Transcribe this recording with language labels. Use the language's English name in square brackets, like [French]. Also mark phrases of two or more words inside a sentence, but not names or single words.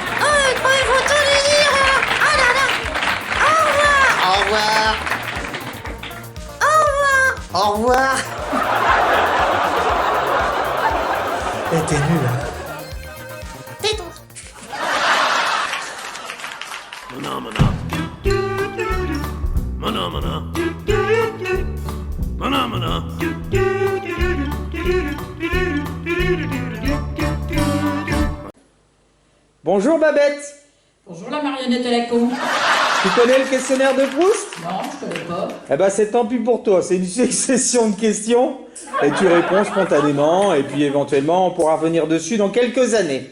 [French] Oh, quoi, il faut tout lui dire. Ah là là. Au revoir. Au revoir. Au revoir. Au revoir. T'es nul, hein. Tais-toi. Phenomena. Mana mana. Mana mana. Bonjour Babette. Bonjour la marionnette à la con. Tu connais le questionnaire de Proust? Non, je connais pas. Eh ben c'est tant pis pour toi, c'est une succession de questions et tu réponds spontanément et puis éventuellement on pourra revenir dessus dans quelques années.